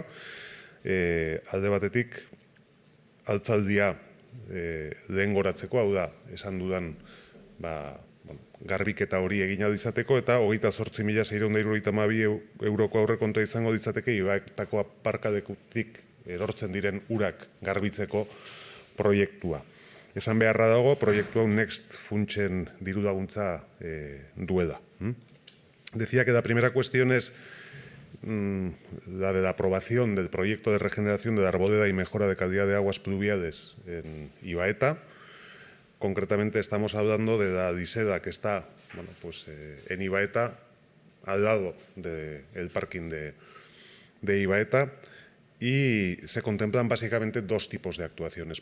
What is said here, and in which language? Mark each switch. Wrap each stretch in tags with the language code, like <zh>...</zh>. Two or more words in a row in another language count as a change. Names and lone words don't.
<eu>Alde batetik, altzaldia lehengoratzeko, hau da, esan dudan garbiketa hori egin izateko eta 28.672 euroko aurrekontua izango ditzateke Ibaetako aparkalekutik erortzen diren urak garbitzeko proiektua. Esan beharra dago, proiektu hau Next funtsen dirulaguntza duela.</eu> <es>Decía que la primera cuestión es la de la aprobación del proyecto de regeneración de la arboleda y mejora de calidad de aguas pluviales en Ibaeta. Concretamente estamos hablando de la diseda que está en Ibaeta, al lado del parking de Ibaeta, y se contemplan básicamente dos tipos de actuaciones.</es>